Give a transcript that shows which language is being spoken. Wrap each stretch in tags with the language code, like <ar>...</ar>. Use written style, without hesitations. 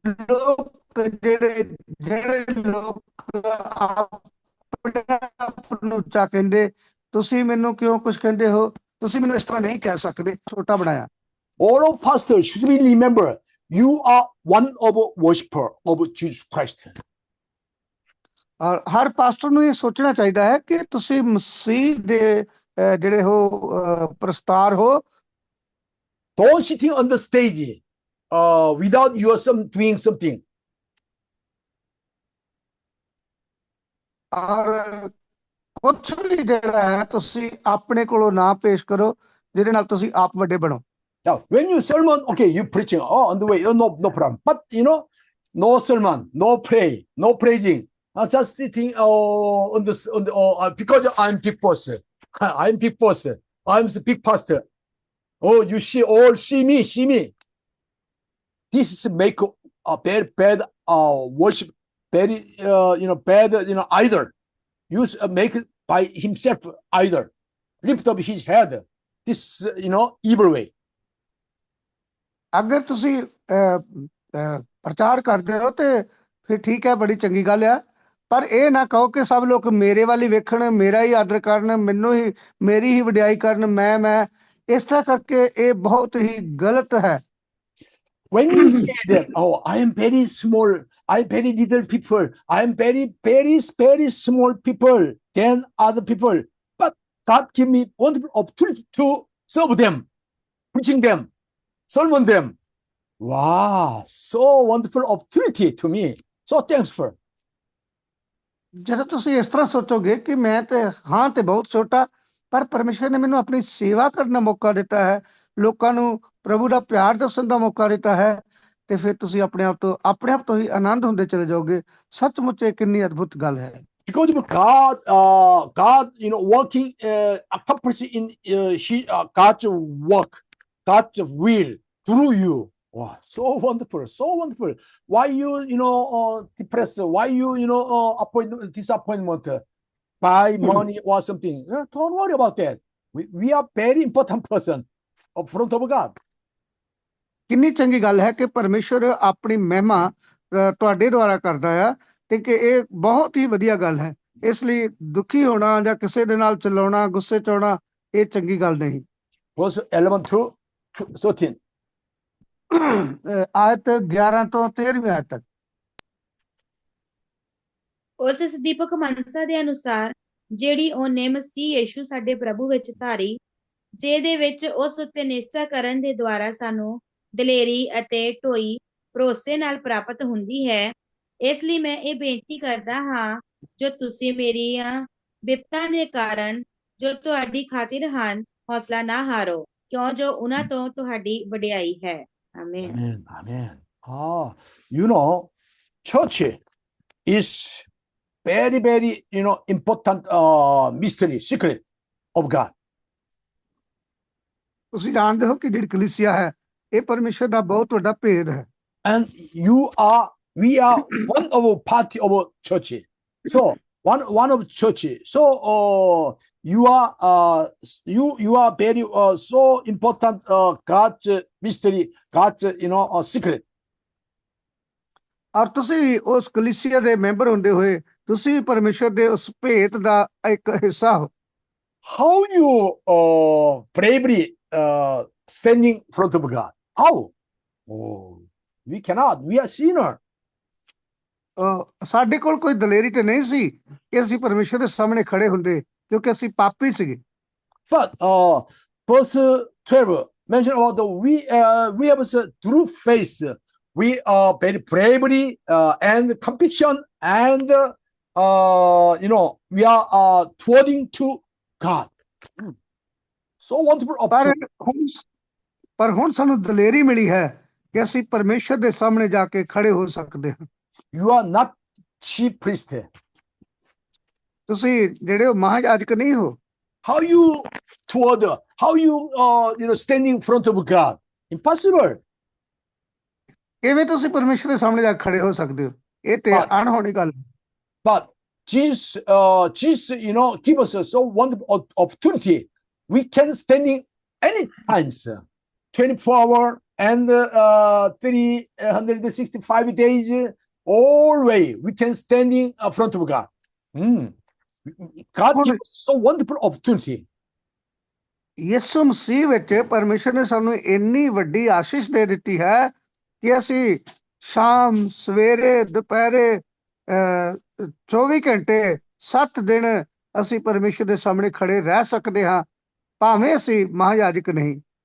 <pa>ਲੋਕ ਜਿਹੜੇ ਲੋਕ ਆਪਣੇ ਆਪ ਨੂੰ ਉੱਚਾ ਕਹਿੰਦੇ, ਤੁਸੀਂ ਮੈਨੂੰ ਕਿਉਂ ਕੁਝ ਕਹਿੰਦੇ ਹੋ, ਤੁਸੀਂ ਮੈਨੂੰ ਇਸ ਤਰ੍ਹਾਂ ਨਹੀਂ ਕਹਿ ਸਕਦੇ, ਛੋਟਾ ਬਣਾਇਆ।</pa> <en>All of pastors should be remember, you are one of worshiper of Jesus Christ.</en> <pa>ਔਰ ਹਰ ਪਾਸਟਰ ਨੂੰ ਇਹ ਸੋਚਣਾ ਚਾਹੀਦਾ ਹੈ ਕਿ ਤੁਸੀਂ ਮਸੀਹ ਦੇ ਜਿਹੜੇ ਹੋ ਪ੍ਰਸਤਾਰ ਹੋ।</pa> <en>Don't sitting on the stage without you doing something.</en> <pa>ਔਰ ਕੁਛ ਵੀ ਜਿਹੜਾ ਹੈ ਤੁਸੀਂ ਆਪਣੇ ਕੋਲੋਂ ਨਾ ਪੇਸ਼ ਕਰੋ ਜਿਹਦੇ ਨਾਲ ਤੁਸੀਂ ਆਪ ਵੱਡੇ ਬਣੋ।</pa> <en>Now, when you sermon, okay, you preaching, on the way, no problem. But no sermon, no pray, no praising. just sitting because I'm big boss. I'm big boss. I'm the big pastor. Oh, you see me. This is make a very bad worship, very bad idol. Use make it by himself idol. Lift up his head. This evil way.</en> <pa>ਅਗਰ ਤੁਸੀਂ ਪ੍ਰਚਾਰ ਕਰਦੇ ਹੋ ਤੇ ਫਿਰ ਠੀਕ ਹੈ, ਬੜੀ ਚੰਗੀ ਗੱਲ ਆ, ਪਰ ਇਹ ਨਾ ਕਹੋ ਕਿ ਸਭ ਲੋਕ ਮੇਰੇ ਵੱਲ ਹੀ ਵੇਖਣ, ਮੇਰਾ ਹੀ ਆਦਰ ਕਰਨ, ਮੇਰੀ ਹੀ ਵਡਿਆਈ ਕਰਨ, ਮੈਂ ਇਸ ਤਰ੍ਹਾਂ ਕਰਕੇ ਇਹ ਬਹੁਤ ਹੀ ਗਲਤ ਹੈ।</pa> <en>When you say that, oh, I am very small, I am very little people, I am very, very, very small people than other people, but God give me wonderful opportunity to serve them, preaching them, sermon them. Wow, so wonderful opportunity to me. So thankful.</en> <pa>ਜਦੋਂ ਤੁਸੀਂ ਇਸ ਤਰ੍ਹਾਂ ਸੋਚੋਗੇ ਕਿ ਮੈਂ ਤੇ ਹਾਂ ਤੇ ਬਹੁਤ ਛੋਟਾ, ਪਰ ਪਰਮੇਸ਼ਰ ਨੇ ਮੈਨੂੰ ਆਪਣੀ ਸੇਵਾ ਕਰਨ ਦਾ ਮੌਕਾ ਦਿੱਤਾ ਹੈ, ਲੋਕਾਂ ਨੂੰ ਪ੍ਰਭੂ ਦਾ ਪਿਆਰ ਦੱਸਣ ਦਾ ਮੌਕਾ ਦਿੱਤਾ ਹੈ, ਤੇ ਫਿਰ ਤੁਸੀਂ ਆਪਣੇ ਆਪ ਤੋਂ ਹੀ ਆਨੰਦ ਹੁੰਦੇ ਚਲੇ ਜਾਓਗੇ। ਸੱਚਮੁੱਚ ਇਹ ਕਿੰਨੀ ਅਦਭੁਤ ਗੱਲ ਹੈ।</pa> <en>Because of God, working, accomplishing God's work, God's will through you. Wow, so wonderful, so wonderful. Why you depressed? Why you disappointment by money or something? Don't worry about that. We are very important person in front of God.</en> <pa>ਕਿੰਨੀ ਚੰਗੀ ਗੱਲ ਹੈ ਕਿ ਪਰਮੇਸ਼ਰ ਆਪਣੀ ਮਹਿਮਾ ਤੁਹਾਡੇ ਦੁਆਰਾ ਕਰਦਾ ਆ, ਤੇ ਕਿ ਇਹ ਬਹੁਤ ਹੀ ਵਧੀਆ ਗੱਲ ਹੈ। ਇਸ ਲਈ ਦੁਖੀ ਹੋਣਾ ਜਾਂ ਕਿਸੇ ਦੇ ਨਾਲ ਚਲਾਉਣਾ, ਗੁੱਸੇ ਚ ਆਉਣਾ, ਇਹ ਚੰਗੀ ਗੱਲ ਨਹੀਂ।</pa> <en>Verse 11 to 13.</en> <pa>ਆਇਤ 11 ਤੋਂ 13ਵੀਂ ਆਇਤ ਤੱਕ। ਉਸ ਸਦੀਪਕ ਮਨਸਾ ਦੇ ਅਨੁਸਾਰ ਜਿਹੜੀ ਉਹਨੇ ਮਸੀਹ ਯੇਸ਼ੂ ਸਾਡੇ ਪ੍ਰਭੂ ਵਿੱਚ ਧਾਰੀ, ਜਿਹਦੇ ਵਿੱਚ ਉਸ ਉੱਤੇ ਨਿਸ਼ਚਾ ਕਰਨ ਦੇ ਦੁਆਰਾ ਸਾਨੂੰ ਦਲੇਰੀ ਅਤੇ ਢੋਈ ਭਰੋਸੇ ਨਾਲ ਪ੍ਰਾਪਤ ਹੁੰਦੀ ਹੈ। ਇਸ ਲਈ ਮੈਂ ਇਹ ਬੇਨਤੀ ਕਰਦਾ ਹਾਂ, ਜੋ ਤੁਸੀਂ ਮੇਰੀਆਂ ਬਿਪਤਾਂ ਦੇ ਕਾਰਨ ਜੋ ਤੁਹਾਡੀ ਖਾਤਿਰ ਹਨ, ਹੌਸਲਾ ਨਾ ਹਾਰੋ, ਕਿਉਂ ਜੋ ਉਹਨਾਂ ਤੋਂ ਤੁਹਾਡੀ ਵਡਿਆਈ ਹੈ। Amen.</pa> <en>Amen. Church is very, very, important mystery, secret of God.</en> <pa>ਤੁਸੀਂ ਜਾਣਦੇ ਹੋ ਕਿ ਜਿਹੜੀ ਕਲੀਸਿਆ ਹੈ, ਇਹ ਪਰਮੇਸ਼ਰ ਦਾ ਬਹੁਤ ਵੱਡਾ ਭੇਦ ਹੈ।</pa> <en>And we are one of part of church. So one of church. So you are very so important God's mystery, God's secret.</en> <pa>ਔਰ ਤੁਸੀਂ ਉਸ ਕਲੀਸਿਆ ਦੇ ਮੈਂਬਰ ਹੁੰਦੇ ਹੋਏ ਤੁਸੀਂ ਵੀ ਪਰਮੇਸ਼ਰ ਦੇ ਉਸ ਭੇਤ ਦਾ ਇੱਕ ਹਿੱਸਾ ਹੋ।</pa> <en>How you bravely standing in front of God? How? Oh, we cannot. We are sinner.</en> <pa>ਸਾਡੇ ਕੋਲ ਕੋਈ ਦਲੇਰੀ ਤੇ ਨਹੀਂ ਸੀ ਕਿ ਅਸੀਂ ਪਰਮੇਸ਼ਰ ਦੇ ਸਾਹਮਣੇ ਖੜੇ ਹੁੰਦੇ, ਕਿਉਂਕਿ ਅਸੀਂ ਪਾਪੀ ਸੀਗੇ।</pa> <en>But verse 12 mention about we have through faith we are very bravery and conviction and we are towarding to God. So wonderful.</en> <pa>ਪਰ ਹੁਣ ਸਾਨੂੰ ਦਲੇਰੀ ਮਿਲੀ ਹੈ ਕਿ ਅਸੀਂ ਪਰਮੇਸ਼ਰ ਦੇ ਸਾਹਮਣੇ ਜਾ ਕੇ ਖੜੇ ਹੋ ਸਕਦੇ ਹਾਂ।</pa> <en>You are not chief priest.</en> <pa>ਤੁਸੀਂ ਜਿਹੜੇ ਹੋ ਮਹਾਯਾਜਕ ਨਹੀਂ ਹੋ।</pa> <en>How you standing in front of God? Impossible.</en> <pa>ਕਿਵੇਂ ਤੁਸੀਂ ਪਰਮੇਸ਼ਰ ਦੇ ਸਾਹਮਣੇ ਜਾ ਕੇ ਖੜੇ ਹੋ ਸਕਦੇ ਹੋ? ਇਹ ਤੇ ਅਣਹੋਣੀ ਗੱਲ।</pa> <en>But Jesus, give us a so wonderful opportunity. We can standing any times, 24 hours and 365 days, all way we can standing in front of God. God gives us so wonderful opportunity.</en> <pa>ਯਿਸੂ ਮਸੀਹ ਵਿੱਚ ਪਰਮੇਸ਼ਰ ਨੇ ਸਾਨੂੰ ਇੰਨੀ ਵੱਡੀ ਆਸ਼ੀਸ਼ ਦੇ ਦਿੱਤੀ ਹੈ ਕਿ ਅਸੀਂ ਸ਼ਾਮ, ਸਵੇਰੇ, ਦੁਪਹਿਰੇ 24 ਘੰਟੇ 7 ਦਿਨ ਅਸੀਂ ਪਰਮੇਸ਼ਰ ਦੇ ਸਾਹਮਣੇ ਖੜੇ ਰਹਿ ਸਕਦੇ ਹਾਂ, ਭਾਵੇਂ ਅਸੀਂ ਮਹਾਯਾਜਕ ਨਹੀਂ।</pa>